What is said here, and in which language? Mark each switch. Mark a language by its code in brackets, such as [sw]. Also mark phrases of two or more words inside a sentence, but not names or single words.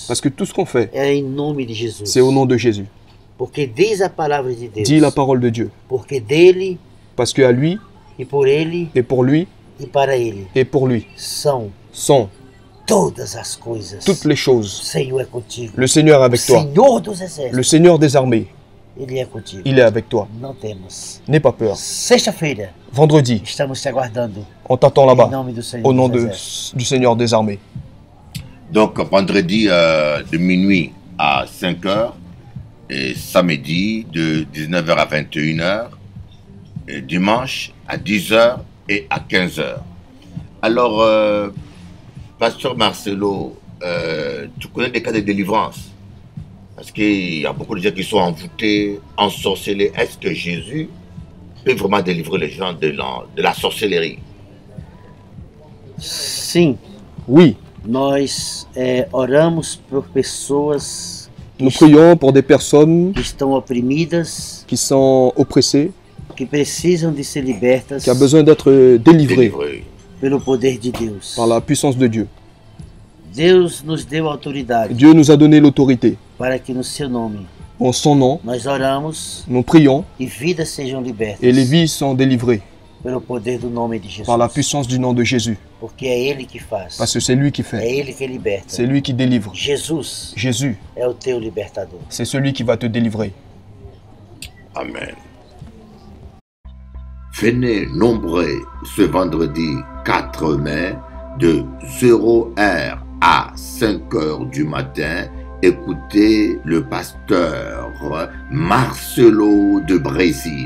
[fr] Parce que tout ce qu'on fait, [pt] é em nome de Jesus. [fr] c'est au nom de Jésus. [pt] Porque diz a palavra de Deus. [fr] Dit la parole de Dieu. [pt] Porque dele [fr] Parce qu'à lui, [pt] e por ele [fr] et pour lui, [pt] e para ele [fr] et pour lui, [pt] são [fr] sont [pt] todas as coisas. [fr] toutes les [pt] O [fr] choses. [pt] Senhor é contigo. [fr] Le Seigneur est avec toi. [pt] Senhor dos [fr] Le [pt] exércitos, [fr] Seigneur des armées, [pt] ele é contigo. [fr] il est avec toi. [pt] Não temos. [fr] N'aie pas peur. [pt] Sexta-feira, [fr] Vendredi, [pt] estamos te aguardando. [fr] on t'attend [pt] Em [fr] là-bas, [pt] nome do Senhor [fr] au nom [pt] dos exércitos. [fr] du Seigneur des armées. Donc vendredi de minuit à 5h et samedi de 19h à 21h et dimanche à 10h et à 15h. Alors, Pasteur Marcelo, tu connais des cas de délivrance? Parce qu'il y a beaucoup de gens qui sont envoûtés, ensorcelés. Est-ce que Jésus peut vraiment délivrer les gens de la sorcellerie? [pt] Sim, [fr] Oui, [pt] nós oramos por pessoas [fr] nous prions pour des personnes [pt] que estão oprimidas, [fr] qui sont oppressées, [pt] que precisam de ser libertas [fr] qui ont besoin d'être délivrées Délivré. [pt] pelo poder de Deus. [fr] par la puissance de Dieu. [pt] Deus nos deu autoridade [fr] Dieu nous a donné l'autorité. [pt] para que no seu nome [fr] En son nom, [pt] nós oramos [fr] nous prions [pt] e vidas sejam libertas [fr] et les vies sont délivrées [pt] pelo poder do nome de Jesus. [fr] par la puissance du nom de Jésus. [pt] Porque é Ele que faz, [fr] Parce que c'est lui qui [pt] é [fr] fait, [pt] Ele que liberta. [fr] c'est lui qui délivre. [pt] Jesus [fr] Jésus, [pt] é o teu libertador. [fr] c'est celui qui va te délivrer. Amen. Venez nombreux ce vendredi 4 mai de 0h à 5h du matin. Écoutez le pasteur Marcelo de Brésil.